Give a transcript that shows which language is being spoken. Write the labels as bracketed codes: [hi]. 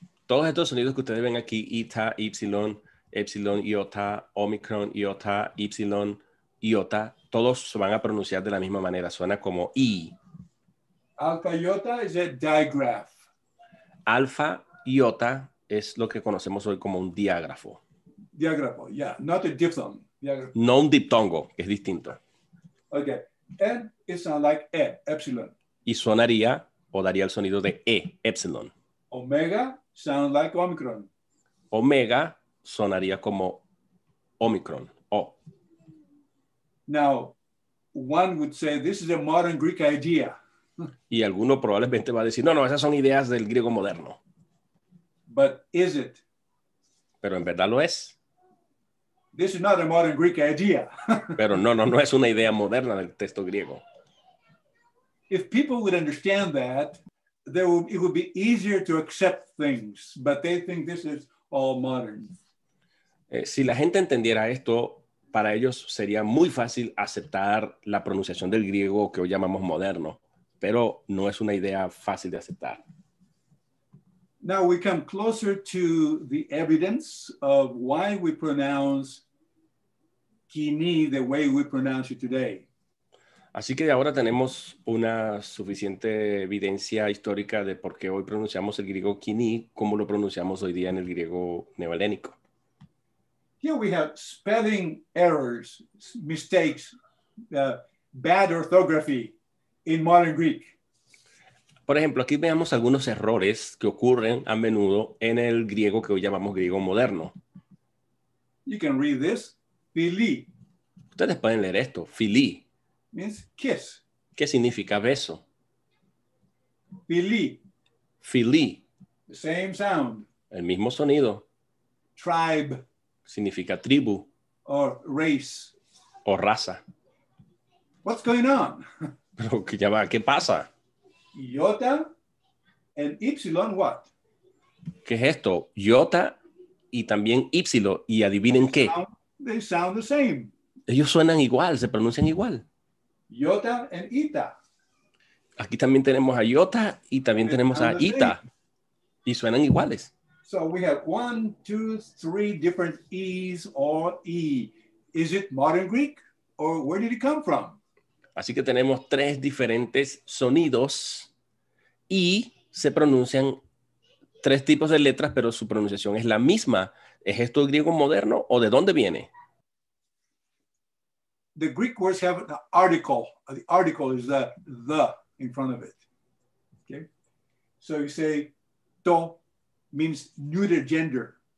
[es] Todos estos sonidos que ustedes ven aquí, eta, epsilon, epsilon iota, omicron iota, epsilon iota, todos se van a pronunciar de la misma manera, suena como i. [en] Alpha iota is a digraph. [es] Alfa iota es lo que conocemos hoy como un diágrafo. [en] Diágrafo, yeah, not a diphthong. Diágrafo. [es] No un diptongo, que es distinto. [en] Okay, and it sounds like e, epsilon. [es] Y sonaría o daría el sonido de e, epsilon. [en] Omega sounds like omicron. [es] Omega sonaría como omicron, o. [en] Now, one would say this is a modern Greek idea. [es] Y alguno probablemente va a decir, no, esas son ideas del griego moderno. [en] But is it? [es] Pero en verdad lo es. [en] This is not a modern Greek idea. [es] Pero no es una idea moderna del texto griego. [en] If people would understand that, it would be easier to accept things, but they think this is all modern. [es] Si la gente entendiera esto, para ellos sería muy fácil aceptar la pronunciación del griego que hoy llamamos moderno, pero no es una idea fácil de aceptar. [en] Now we come closer to the evidence of why we pronounce kini the way we pronounce it today. [es] Así que ahora tenemos una suficiente evidencia histórica de por qué hoy pronunciamos el griego kini como lo pronunciamos hoy día en el griego neo-elénico. [en] Here we have spelling errors, mistakes, bad orthography in modern Greek. [es] Por ejemplo, aquí veamos algunos errores que ocurren a menudo en el griego que hoy llamamos griego moderno. [en] You can read this, phili. [es] Ustedes pueden leer esto, phili. [en] means kiss. [es] ¿Qué significa beso? [el] Phili, Phili, [en] the same sound. [es] el mismo sonido. [en] Tribe [es] Significa tribu [en] or race. [es] o raza. [en] What's going on? [es] Pero que ya va, ¿qué pasa? [en] Iota and epsilon what? [es] ¿Qué es esto? Iota y también ípsilo. Y adivinen qué. [en] They sound the same. [es] Ellos suenan igual, se pronuncian igual. [en] Iota and eta. [es] Aquí también tenemos a iota y también tenemos a ita. Y suenan iguales. [en] So we have 1, 2, 3 different E's or E. Is it modern Greek or where did it come from? [es] Así que tenemos 3 diferentes sonidos y se pronuncian 3 tipos de letras, pero su pronunciación es la misma. ¿Es esto el griego moderno o de dónde viene? [en] The Greek words have an article. The article is the in front of it. Okay? So you say to means neuter gender.